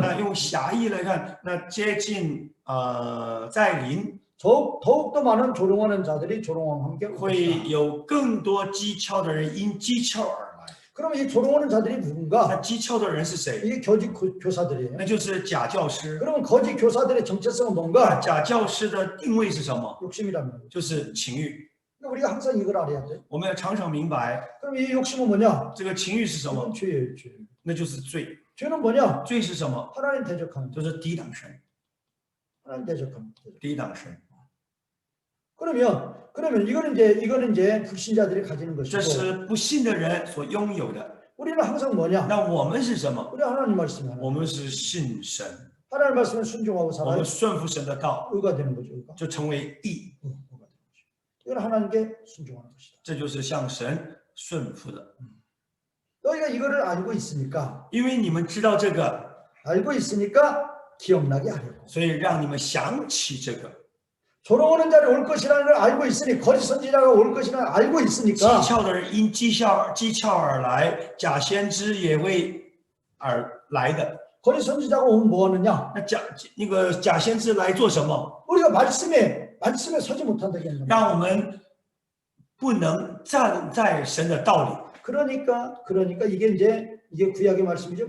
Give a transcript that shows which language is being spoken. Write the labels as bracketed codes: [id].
[zh] 那用狭义来看，那接近在临， [ko] 더욱더 많은 조롱하는 자들이 조롱함과 함께 올 [zh] 会 [ko] 것이다. [zh] 有更多讥诮的人因讥诮而来。 [ko] 그럼 이 조롱하는 자들이 [zh] 那 [ko] 누군가? [zh] 讥诮的人是谁？ [ko] 이게 거짓 교사들이에요. [zh] 那就是假教师。 [ko] 그러면 거짓 교사들의 정체성은 [zh] 那 [ko] 뭔가? [zh] 假教师的定位是什么？ [ko] 욕심이란 말이에요. [zh] 就是情欲。 [ko] 그러니까 우리가 항상 이걸 알아야 돼. [zh] 我们要常常明白， [ko] 그럼 이 욕심은 뭐냐? [zh] 这个情欲是什么？ [ko] 이건 죄예요, 죄. [zh] 那就是罪。 [ko] 죄는 뭐냐? [zh] 罪是什么？ [ko] 하나님 대적하는 거. [zh] 就是抵挡神， [ko] 하나님 대적하는 거. [zh] 抵挡神。 [ko] 그러면 이거는 이제 불신자들이 가지는 [zh] 这 [ko] 것이고 [zh] 是不信的人所拥有的。 [ko] 우리는 항상 뭐냐? [zh] 那我们是什么？ [ko] 우리 하나님 말씀이 하나. [zh] 我们是信神， [ko] 하나님 말씀에 순종하고 [zh] 我 [ko] 살아야 [zh] 们顺服神的道， [ko] 의가 되는 거죠. 의가. [zh] 就成为义。 [ko] 의가 되는 거죠. 이건 하나님께 순종하는 것이다. [zh] 这就是向神顺服的。 [ko] 너희가 이거를 알고 있으니까 [zh] 因为你们知道这个， [ko] 알고 있으니까 기억나게 하려고. [zh] 所以让你们想起这个。 [ko] 조롱하는 자를 올 것이라는 걸 알고 있으니 거짓 선지자가 올 것이라는 걸 알고 [zh] 讥 [ko] 있으니까 [zh] 诮的人因讥诮而来，假先知也为而来的。 [ko] 거짓 선지자가 오면 뭐 하느냐? [zh] 那假先知来做什么？ [ko] 우리가 말씀에 서지 못한다고 했는데 [zh] 让我们不能站在神的道里。 [ko] 그러니까 이게 구약의 말씀이죠.